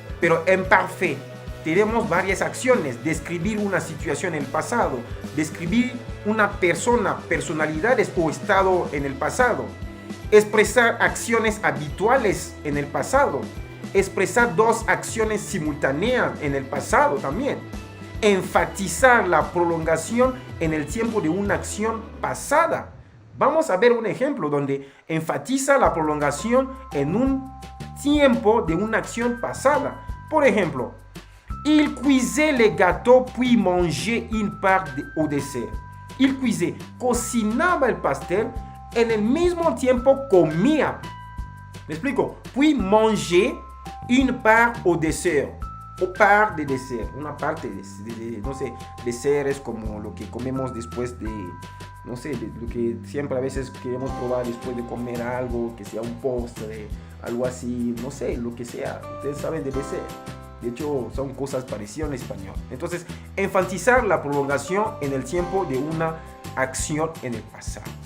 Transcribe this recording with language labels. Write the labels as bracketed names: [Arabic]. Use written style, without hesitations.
[Spanish] Pero en imparfait tenemos varias acciones: describir una situación en el pasado, describir una persona, personalidades o estado en el pasado, expresar acciones habituales en el pasado, expresar dos acciones simultáneas en el pasado también, enfatizar la prolongación en el tiempo de una acción pasada. Vamos a ver un ejemplo donde enfatiza la prolongación en un tiempo de una acción pasada. Por ejemplo, [French] il cuisait les gâteaux puis mangeait une part au dessert. Il cuisait, [Spanish] cocinaba el pastel, en el mismo tiempo comía. ¿Me explico? [French] Puis mangeait une part au dessert. O part de dessert. [Spanish] Una parte de no sé, dessert es como lo que comemos después de, no sé, de lo que siempre a veces queremos probar después de comer algo, que sea un postre, algo así, no sé, lo que sea. Ustedes saben de dessert. De hecho, son cosas parecidas en español. Entonces, enfatizar la prolongación en el tiempo de una acción en el pasado.